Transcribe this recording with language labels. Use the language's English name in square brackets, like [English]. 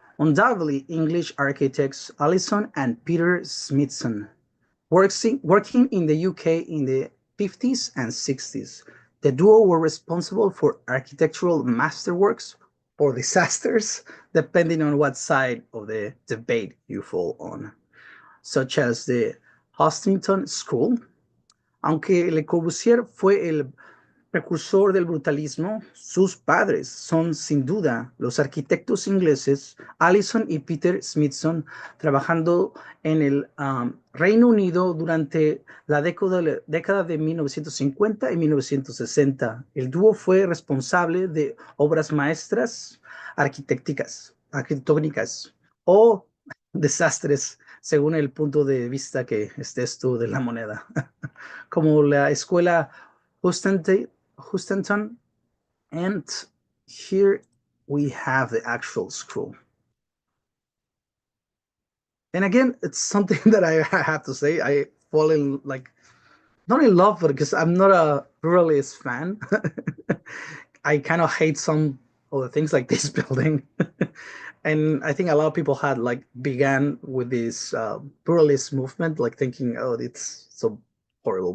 [English] Undoubtedly, English architects Alison and Peter Smithson, working in the UK in the 50s and 60s. The duo were responsible for architectural masterworks or disasters, depending on what side of the debate you fall on, such as the Hostington School. [Spanish] Aunque Le Corbusier fue el precursor del brutalismo, sus padres son sin duda los arquitectos ingleses Alison y Peter Smithson, trabajando en el Reino Unido durante la década de 1950 y 1960. El dúo fue responsable de obras maestras arquitectónicas o desastres, según el punto de vista que estés tú de la moneda, como la escuela Hustanton, [English] and here we have the actual scroll. And again, it's something that I have to say. I fall in like not in love, but because I'm not a ruralist fan. I kind of hate some of the things like this building. And I think a lot of people had like began with this pluralist movement, like thinking, oh, it's so horrible.